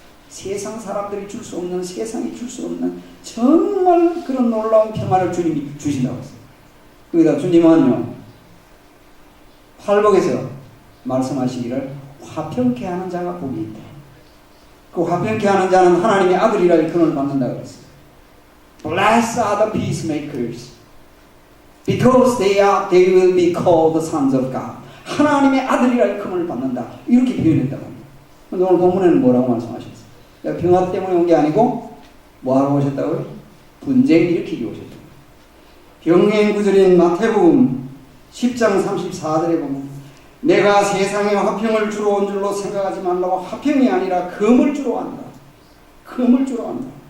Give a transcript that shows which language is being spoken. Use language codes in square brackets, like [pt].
[ko] 세상 사람들이 줄 수 없는, 세상이 줄 수 없는 정말 그런 놀라운 평안을 주님이 주신다고 했어요. 거기다 주님은요, 팔복에서 말씀하시기를 화평케 하는 자가 복이 있다. 그 화평케 하는 자는 하나님의 아들이라 일컬음을 받는다 그랬어요. [en] Blessed are the peacemakers, because they will be called the sons of God. [ko] 하나님의 아들이라 일컬음을 받는다. 이렇게 표현했다고 합니다. 근데 오늘 본문에는 뭐라고 말씀하셨어요? 내가 평화 때문에 온 게 아니고 뭐하러 오셨다고요? 분쟁 일으키기 오셨다. 병행 구절인 마태복음 10장 34절에 보면 내가 세상에 화평을 주러 온 줄로 생각하지 말라고 화평이 아니라 금을 주러 왔다. 금을 주러 왔다.